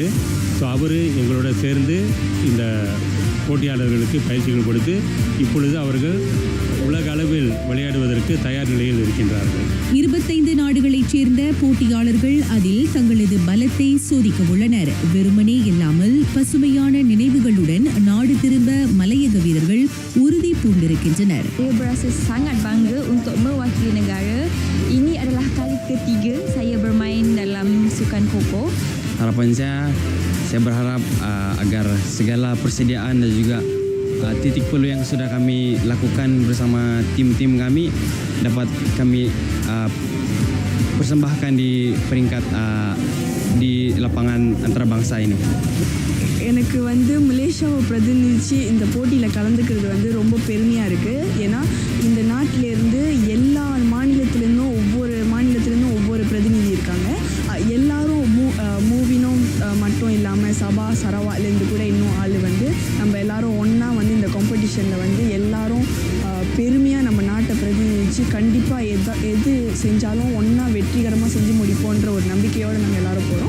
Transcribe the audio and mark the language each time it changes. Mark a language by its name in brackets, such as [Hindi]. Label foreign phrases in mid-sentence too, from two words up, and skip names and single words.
[Tamil] ஸோ அவர் எங்களோட சேர்ந்து இந்த போட்டியாளர்களுக்கு பயிற்சிகள் கொடுத்து இப்பொழுது அவர்கள் உலக அளவில் விளையாடுவதற்கு தயார் நிலையில் இருக்கின்றார்கள். 25 நாடுகளைச் சேர்ந்த போட்டியாளர்கள் அதில் தங்களது பலத்தை சோதிக்க உள்ளனர். வெறுமனே இல்லாமல் பசுமையான நினைவுகளுடன் நாடு திரும்ப மலையக வீரர்கள் உறுதி பூண்டிருக்கின்றனர். [Malay] Saya berasa sangat bangga untuk mewakili negara. Ini adalah kali ketiga saya bermain dalam sukan koko. Harapan saya berharap agar segala persediaan dan juga titik peluh yang sudah kami lakukan bersama tim-tim kami dapat kami persembahkan di peringkat di lapangan antarabangsa ini. [Tamil] எனக்கு மலேசியாவை பிரதிநிதிச்சு இந்த போட்டியில் கலந்துக்கிறது ரொம்ப பெருமையாக இருக்குது. ஏன்னா இந்த நாட்டிலேருந்து எல்லா மாநிலத்திலேருந்தும் ஒவ்வொரு பிரதிநிதி இருக்காங்க. எல்லாரும் மூவினும் மட்டும் இல்லாமல் சபா சரவாலேருந்து கூட இன்னும் ஆள் நம்ம எல்லாரும் ஒன்றா இந்த காம்படிஷனில் எல்லாரும் பெருமையாக நம்ம நாட்டை பிரதிநிதிச்சு கண்டிப்பாக எது செஞ்சாலும் ஒன்றா வெற்றிகரமாக செஞ்சு முடிப்போன்ற ஒரு நம்பிக்கையோடு நாங்கள் எல்லாரும் போகிறோம்.